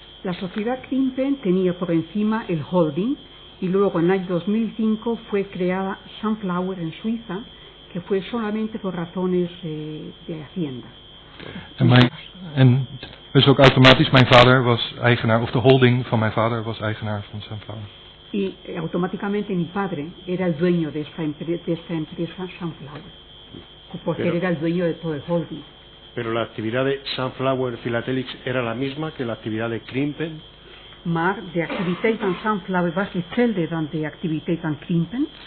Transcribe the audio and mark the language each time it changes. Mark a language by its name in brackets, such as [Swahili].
[Spanish] La sociedad Krimpen tenía por encima el holding y luego en el año 2005 fue creada Sunflower en Suiza, que fue solamente por razones de hacienda. En [Dutch] Dus ook automatisch, mijn vader was eigenaar, of de holding van mijn vader was eigenaar van Sunflower. [Spanish] Y automáticamente mi padre era el dueño de esta empresa Sunflower, porque él era el dueño de todo el holding. Pero la actividad de Sunflower Philatelics era la misma que la actividad de Krimpen. [Dutch] Maar de activiteit van Sunflower was hetzelfde dan de activiteit van Krimpen.